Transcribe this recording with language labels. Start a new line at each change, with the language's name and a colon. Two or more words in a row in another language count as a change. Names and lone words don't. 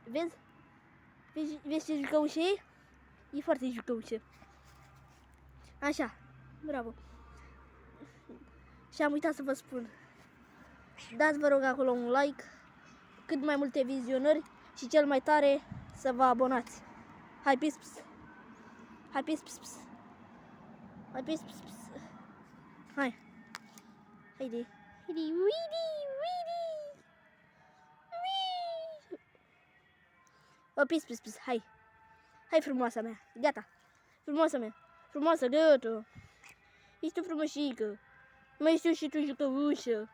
Romanian: Vezi? Vezi ce jucăușă e? E foarte jucăușă. Așa, bravo. Și am uitat să vă spun. Dați, vă rog, acolo un like, cât mai multe vizionări și cel mai tare să vă abonați. Hai, pis, pis. Hai, pis, pis, pis. Hai, pis, pis, pis. Hai. Haide. Haide, uidi, uidi. O, pis, pis, pis, hai. Hai, frumoasa mea, gata. Frumoasa mea, frumoasă, gata. Ești o frumosică. Mai știu și tu jucăușă.